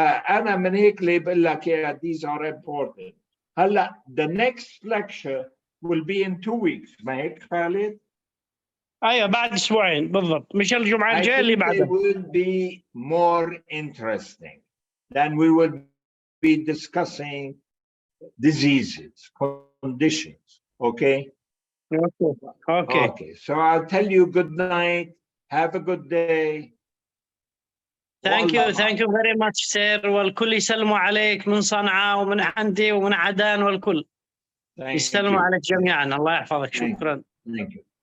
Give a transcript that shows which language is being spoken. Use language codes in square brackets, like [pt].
[ar] أنا من هيك اللي بقول لك [en] these are important. [ar] هلا [en] the next lecture will be in 2 weeks. [ar] ما هيك خالد؟ ايوه بعد اسبوعين بالضبط، مش الجمعه الجايه اللي بعدها. [en] It will be more interesting. Then we will be discussing diseases, conditions. Okay? Okay. So I'll tell you good night. Have a good day. Thank you very much sir. [ar] والكل يسلموا عليك من صنعاء ومن عندي ومن عدن، والكل يسلموا عليك جميعا. الله يحفظك. شكرا. [en] Thank you.